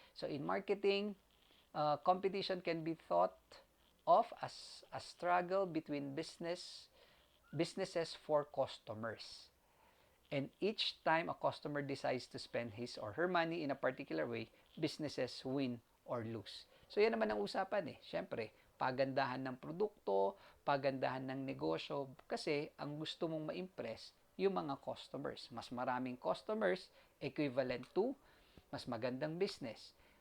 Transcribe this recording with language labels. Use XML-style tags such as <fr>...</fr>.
<en>So, in marketing, competition can be thought of as a struggle between businesses for customers. And each time a customer decides to spend his or her money in a particular way, businesses win or lose.</en> <tl>So yan naman ang usapan eh. Siyempre, pagandahan ng produkto, pagandahan ng negosyo, kasi ang gusto mong ma-impress yung mga customers. Mas maraming customers, equivalent to mas magandang business.</tl>